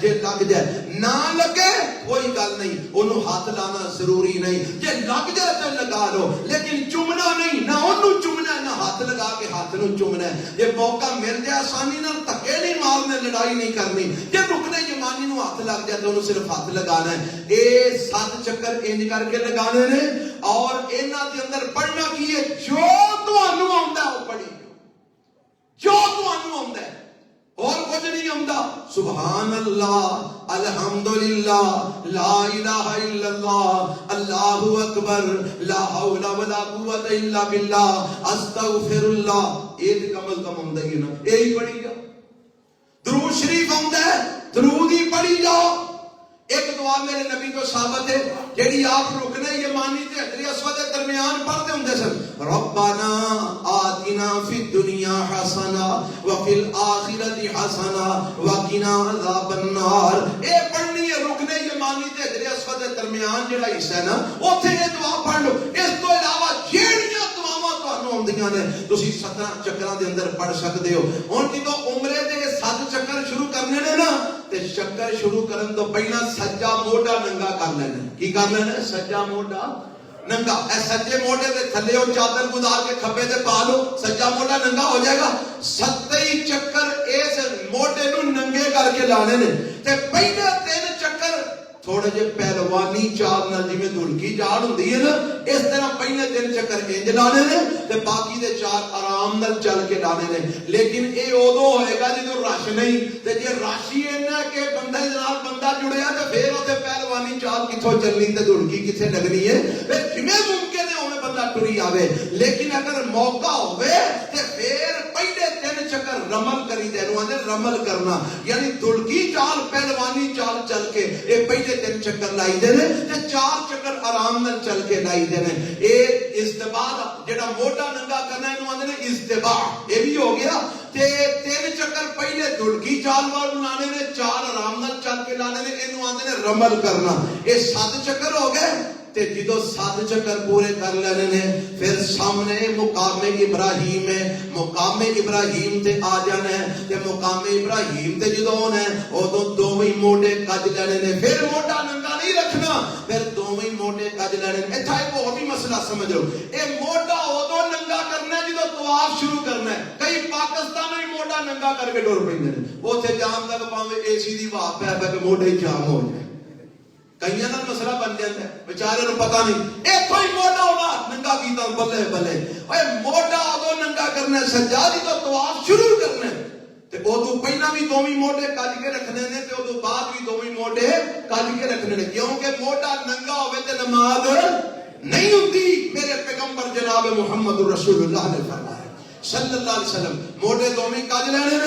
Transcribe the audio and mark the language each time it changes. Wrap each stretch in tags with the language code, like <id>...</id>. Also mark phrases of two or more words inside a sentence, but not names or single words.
<pa>جے لگ جائے نہ لگے کوئی گل نہیں، انہوں ہاتھ لانا ضروری نہیں، جے لگ جائے تو لگا لو، لیکن چومنا نہیں، نہ انہوں چومنا ہے نہ ہاتھ لگا کے ہاتھ نو چومنا ہے۔ یہ موقع مل جائے آسانی نال دھکے نہیں مارنے، لڑائی نہیں کرنی۔ جے رکنے یمانی نو ہاتھ لگ جائے تو انہوں صرف ہاتھ لگانا ہے۔ اے 7 چکر انج کر کے لگانے نے، اور انہاں دے اندر پڑھنا کی ہے، جو تانوں آندا ہے وہ پڑھی جو تانوں آندا ہے، اور کچھ نہیں آندا۔</pa> <ar>سبحان اللہ، الحمدللہ، لا الہ الا اللہ، اللہ اکبر، لا حول ولا قوت الا باللہ، استغفر اللہ۔</ar> <pa>یہ تے کم از کم آندا ہی نا، یہی پڑھی جاؤ۔ درود شریف آندا ہے، درود ہی پڑھی جاؤ۔ ایک دعا میرے نبی کو ثابت ہے جیڑی آپ رکنے یمانی تے حجر اسود کے درمیان پڑھتے ہوندے سن،</pa> <ar>ربنا آتنا فی الدنیا حسنہ وفی الآخرۃ حسنہ وقنا عذاب النار۔</ar> <pa>اے پڑھنی ہے رکنے یمانی تے حجر اسود کے درمیان جڑا حصہ ہے نا، اوتھے یہ دعا پڑھ لو۔ اس تو علاوہ جیڑیاں دعاواں تانوں آندیاں نے تسی 17 چکراں دے اندر پڑھ سکدے ہو۔ ہن جدوں عمرے دے 7 چکر شروع کرنے نے نا، تے چکر شروع کرن تو پہلا سجا موڈا ننگا کر لینا۔ کی کر لینا؟ سجا موڈا ننگا۔ اے سجے موڈے دے تھلے او چادر گزار کے کھبے تے پا لو، سجا موڈا ننگا ہو جائے گا۔ 7 چکر اس موڈے نو ننگے کر کے لانے نے، تے پہلے 3 چکر تھوڑے جے پہلوانی چال نال جویں دھڑکی چال ہوندی ہے نا، اس طرح پہلے 3 چکر انج لانے نے، تے باقی دے 4 آرام نال چل کے لانے نے۔ لیکن اے اودوں ہوئے گا جدوں رش نہیں، تے جے رش ہی اینا کہ بندے نال بندہ جڑیا تے پھر اوتے پہلوانی چال کتھوں چلنی تے دھڑکی کتھے لگنی ہے؟ پھر جویں ممکن ہے اوویں بندہ ٹری آوے۔ لیکن اگر موقع ہوئے تے پھر پہلے 3 چکر رمل کری دے، نو اندر رمل کرنا، یعنی دھڑکی چال پہلوانی چال چل کے اے پہلے 3 چکر لائی دے نے، تے 4 چکر آرام نال چل کے لائی دے نے۔ اے استباع جڑا موٹا ننگا کرنا ہے نو اندر استباع، اے بھی ہو گیا۔ تے 3 چکر پہلے دھڑکی چال وال لانے نے، 4 آرام نال چل کے لانے نے، اینو آندے نے رمل کرنا۔ اے 7 چکر ہو گئے۔ تے جدو 7 چکر پورے کر لینے نے، پھر سامنے مقام ابراہیم ہے، مقام ابراہیم تے آ جانا ہے۔ تے مقام ابراہیم تے جدو ہونا ہے ادو دوویں موڈے کج لینے نے، پھر موڈا ننگا نہیں رکھنا، پھر دوویں موڈے کج لینے نے۔ ایتھا ایک اور بھی مسئلہ سمجھ لو، اے موڈا ادو ننگا کرنا ہے جدو طواف شروع کرنا ہے۔ کئی پاکستان میں موڈا ننگا کر کے ڈور پیندے نے، اوتھے جام تک پاویں اے سی دی واہ پے پے کے موڈے جام ہو جائے۔ کئیاں نال مسئلہ بن جاتا ہے، بیچارے نوں پتہ نہیں، ایتھوں ہی موڈا ہونا ننگا کیتا، بلے بلے۔ اوے موڈا ادو ننگا کرنا ہے سجادی تو طواف شروع کرنا ہے، تے ادو پہلا بھی دوویں موڈے کج کے رکھنے نے، تے ادو بعد بھی دوویں موڈے کج کے رکھنے نے، کیونکہ موڈا ننگا ہوے تے نماز نہیں ہوندی۔ میرے پیغمبر جناب محمد رسول اللہ نے فرمایا</pa> <ar>صلی اللہ علیہ وسلم،</ar> <pa>موڈے دوویں کج لینے نے۔</pa>